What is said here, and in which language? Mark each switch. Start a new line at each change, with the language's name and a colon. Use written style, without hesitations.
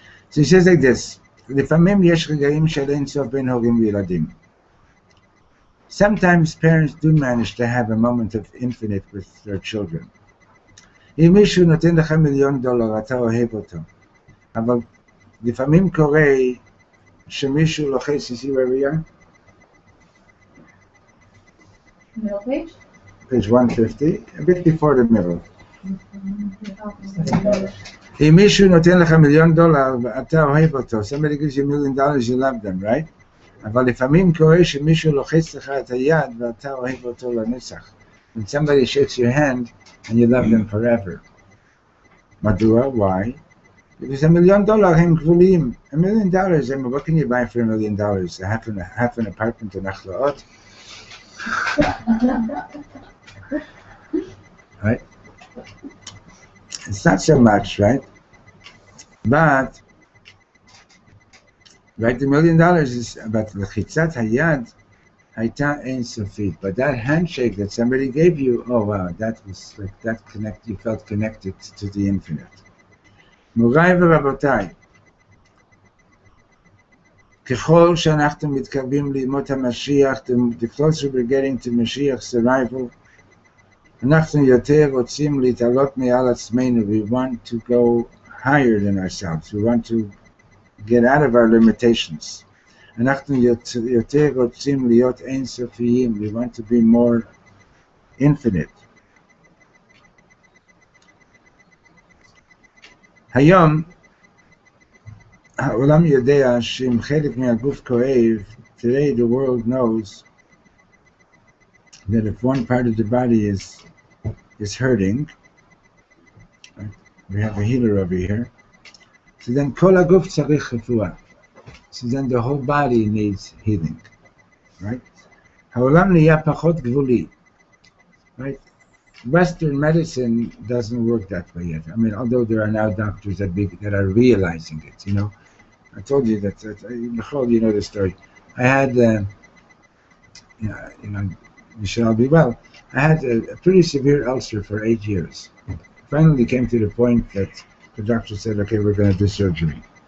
English: So he says like this,
Hebrew: לפעמים יש רגעים של אין סוף בין הורים וילדים.
English: Sometimes parents do manage to have a moment of infinite with their children.
Hebrew: אם מישהו נותן לך $1,000,000, אתה אוהב אותו. אבל לפעמים קורה שמישהו לוחץ,
English: you see where we are? Middle page? Page 150, a bit before the middle.
Hebrew: אם מישהו נותן לך $1,000,000 ואתה אוהב אותו,
English: somebody gives you $1,000,000, you love them, right?
Hebrew: אבל לפעמים קורה שמישהו לוחץ לך את היד ואתה אוהב אותו לנצח.
English: When somebody shakes your hand and you love them forever.
Hebrew: מדוע?
English: Why? Because
Hebrew: $1,000,000 הם גבוליים.
English: $1,000,000, what can you buy for $1,000,000? Half an apartment in Achlaot? Right? It's not so much, right? But, right, the $1,000,000 is about
Hebrew: lechitzat hayad hayta ein sofit.
English: But that handshake that somebody gave you, oh wow, that was like that you felt connected to the infinite.
Hebrew: Morai v'rabotai, ככל שאנחנו מתקרבים לימות המשיח,
English: the closer we're getting to Mashiach's arrival,
Hebrew: אנחנו יותר רוצים להתעלות מעל עצמנו.
English: We want to go higher than ourselves. We want to get out of our limitations.
Hebrew: אנחנו יותר רוצים להיות אינסופיים.
English: We want to be more infinite.
Hebrew: היום העולם יודע שאם חלק מהגוף כואב,
English: today the world knows that if one part of the body is hurting, right? We have a healer over here, so then
Hebrew: kol haguf tzarich refuah.
English: So then the whole body needs healing, right?
Hebrew: העולם נהיה פחות גבולי,
English: right? Western medicine doesn't work that way yet. I mean, although there are now doctors that are realizing it, you know. I told you that you know the story. I had, you should all be well. I had a pretty severe ulcer for 8 years. Finally came to the point that the doctor said, okay, we're going to do surgery.